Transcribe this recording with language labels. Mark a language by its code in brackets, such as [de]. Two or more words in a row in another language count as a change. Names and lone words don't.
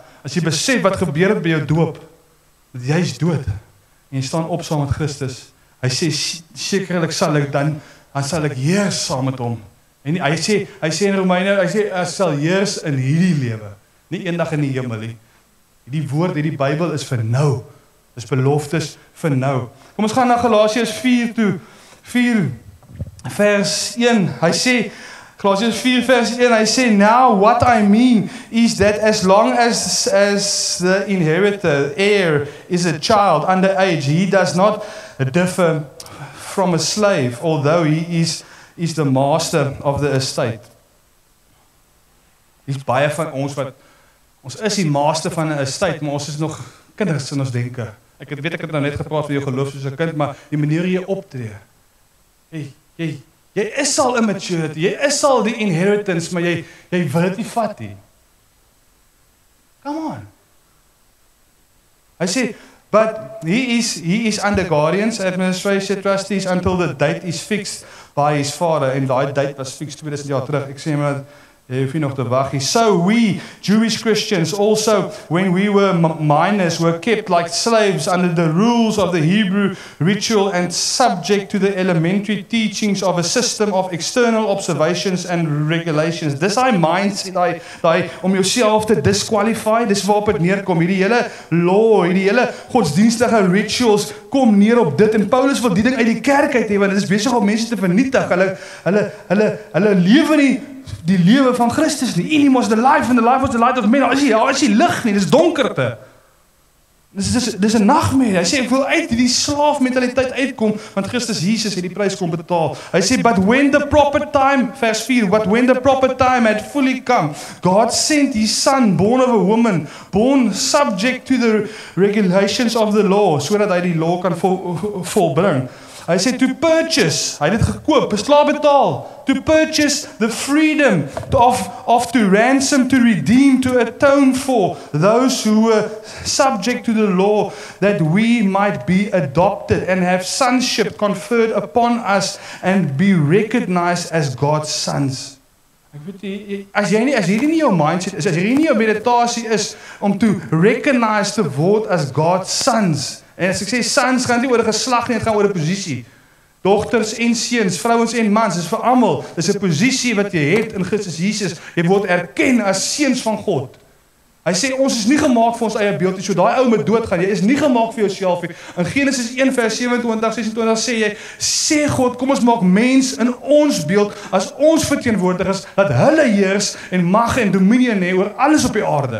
[af] As jy besef wat gebeur het by jou doop, dat jy is dood, en jy staan op saam met Christus, hy sê, sekerlik sal ek dan sal ek heers saam met hom, en hy sê in Romeine, hy sê, ek sal heers in hierdie lewe, nie eendag in die hemel nie, die woord, die Bybel is vir nou, is beloftes vir nou. Kom ons gaan na Galasiërs 4 toe, 4 vers 1, hy sê, Galatians 4 vers 1, hy sê, [en] now what I mean is that as long as the inheritor, heir, is a child under age, he does not differ from a slave, although he is the master of the estate. [af] Dis baie van ons ons is die master van 'n estate, maar ons is nog kinders in ons denke. Ek het nou net gepraat van jou geloof soos 'n kind, maar die manier jy optree. Jy is al immaturity, jy is al die inheritance, maar jy wil dit nie vat nie. [en] Come on. [af] Hy sê, [en] But he is under guardians, administration, trustees until the date is fixed by his father. [af] En daai [en] date was fixed [af] 2000 jaar terug. Ek sê maar jy hoef nie nog te wag nie. [en] So we Jewish Christians also, when we were minors, were kept like slaves under the rules of the Hebrew ritual and subject to the elementary teachings of a system of external observations and regulations. [af] Dis hy mindset, daai om jouself te disqualify, dis waarop dit neerkom. Hierdie hele law, hierdie hele godsdienstige rituals kom neer op dit. En Paulus wil die ding uit die kerk uit hê, want dit is besig om mense te vernietig. Hulle lewe nie die lewe van Christus nie. [en] In him was the life and the life was the light of men. [af] Daar is die lig nie, dis donkerte. Dis 'n nagmerrie. Hy sê ek wil uit hierdie slaafmentaliteit uitkom, want Christus Jesus het die prys kom betaal. Hy sê [en] but when the proper time, vers 4, but when the proper time had fully come, God sent his son, born of a woman, born subject to the regulations of the law, [af] sodat hy die law kan volbring. Hy sê [en] to purchase, [af] hy het dit gekoop, beslaaf betaal, [en] to purchase the freedom to ransom, to redeem, to atone for those who were subject to the law, that we might be adopted and have sonship conferred upon us and be recognized as God's sons. [af] Ek weet as hierdie nie jou mindset is, as hierdie nie jou meditasie is om [en] to recognize [af] te word as [en] God's sons. [af] En as ek sê sons, gaan nie oor 'n geslag nie, dit gaan oor 'n posisie. Dogters en seuns, vrouens en mans, dis vir almal. Dis 'n posisie wat jy het in Christus Jesus. Jy word erken as seuns van God. Hy sê ons is nie gemaak vir ons eie beeld nie. So daai ou moet doodgaan. Jy is nie gemaak vir jouself nie. In Genesis 1 vers 27, 26 sê God, kom ons maak mens in ons beeld as ons verteenwoordigers, dat hulle heers en mag en dominie hê oor alles op die aarde.